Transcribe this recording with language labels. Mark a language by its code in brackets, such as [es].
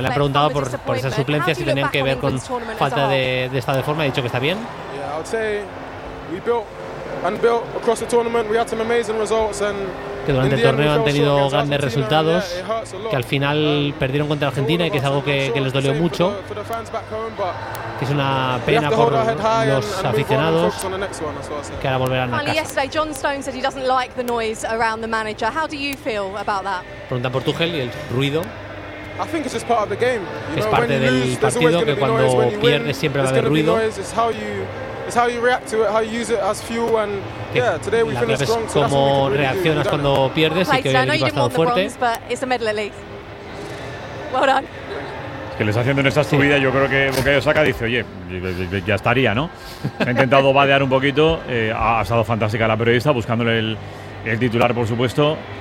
[es] Le han preguntado por esas suplencias, si tenían que ver con falta de estado de forma. Ha dicho que está bien. [en] Yeah, I'd say we built across the tournament. We had some amazing results and. [es] Que durante el torneo han tenido grandes resultados, que al final perdieron contra Argentina y que es algo que les dolió mucho, que es una pena por los aficionados, que ahora volverán a casa. Pregunta por Tuchel y el ruido. [en] I think it's just part of the game. [es] Es parte del partido, que cuando pierdes siempre va a haber ruido. [en] It's how you react to it, how you use it as fuel. And yeah, today we finished strong. So [es] cómo reaccionas cuando pierdes y que hoy el equipo ha estado fuerte. [en] Well done. [es] Que le está haciendo en esta subida, sí. Yo creo que Bukayo Saka dice, oye, ya estaría, ¿no? Ha intentado vadear un poquito, ha estado fantástica la periodista, buscándole el titular, por supuesto.